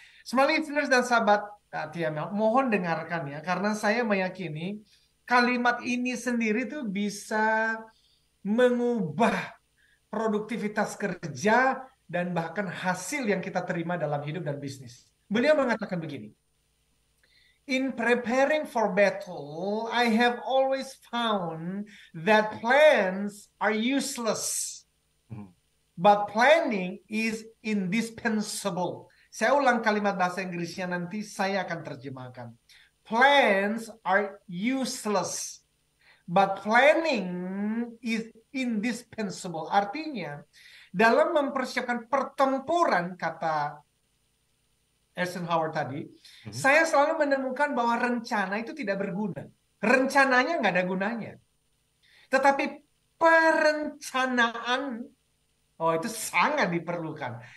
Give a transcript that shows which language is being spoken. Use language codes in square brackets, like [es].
[id] Semua listeners dan sahabat TML, mohon dengarkan ya, karena saya meyakini kalimat ini sendiri tuh bisa mengubah produktivitas kerja dan bahkan hasil yang kita terima dalam hidup dan bisnis. Beliau mengatakan begini, [en] in preparing for battle, I have always found that plans are useless, but planning is indispensable. [id] Saya ulang kalimat bahasa Inggrisnya, nanti saya akan terjemahkan. [en] Plans are useless, but planning is indispensable. [id] Artinya, dalam mempersiapkan pertempuran, kata Eisenhower tadi, saya selalu menemukan bahwa rencana itu tidak berguna. Rencananya nggak ada gunanya. Tetapi perencanaan, oh itu sangat diperlukan.